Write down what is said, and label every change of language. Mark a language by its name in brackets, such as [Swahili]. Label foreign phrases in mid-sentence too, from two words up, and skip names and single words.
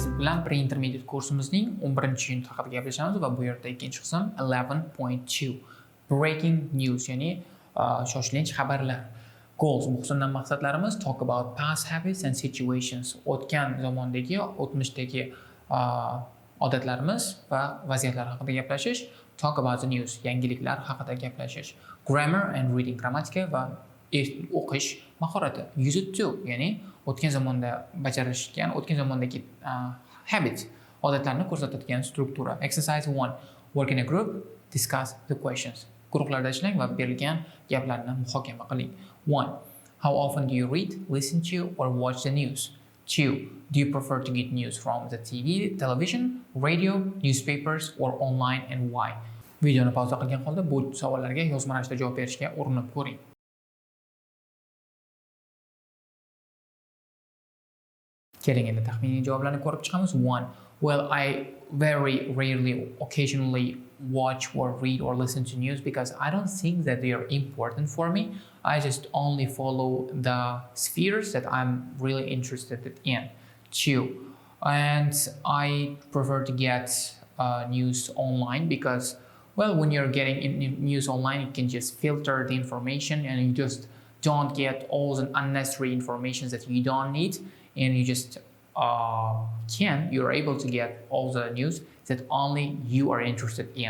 [Uzbek] bilan pre-intermediate kursimizning 11-unit haqida gaplashamiz va bu yerda ikkinchi qism 11.2 [English] breaking news, [Uzbek] ya'ni shoshilinch xabarlar. [English] Goals, [Uzbek] bu qismdan maqsadlarimiz [English] talk about past habits and situations. [Uzbek] O'tgan zamondagi, o'tmishdagi odatlarimiz va vaziyatlar haqida gaplashish. [English] Talk about the news, [Uzbek] yangiliklar haqida gaplashish. [English] Grammar and reading, [Uzbek] grammatika va o'qish mahorati. [English] Use it to, [Uzbek] ya'ni o'tgan zamonda bajarishgan, o'tgan zamondagi habit, odatlarni ko'rsatadigan struktura. [English] Exercise 1. Work in a group, discuss the questions. [Uzbek] Guruhlarda ishlang va berilgan gaplarni muhokama qiling. 1. [English] How often do you read, listen to, or watch the news? 2. Do you prefer to get news from the TV, television, radio, newspapers, or online, and why? [Uzbek] Videoni pauza qilgan holda bu savollarga yozma ravishda javob berishga urinib ko'ring. Keling endi taxminiy javoblarni ko'rib chiqamiz. 1. [English] Well, I very rarely, occasionally watch or read or listen to news because I don't think that they are important for me. I just only follow the spheres that I'm really interested in. 2. And I prefer to get news online because, well, when you're getting news online, you can just filter the information and you just don't get all the unnecessary information that you don't need, and you just you're able to get all the news that only you are interested in.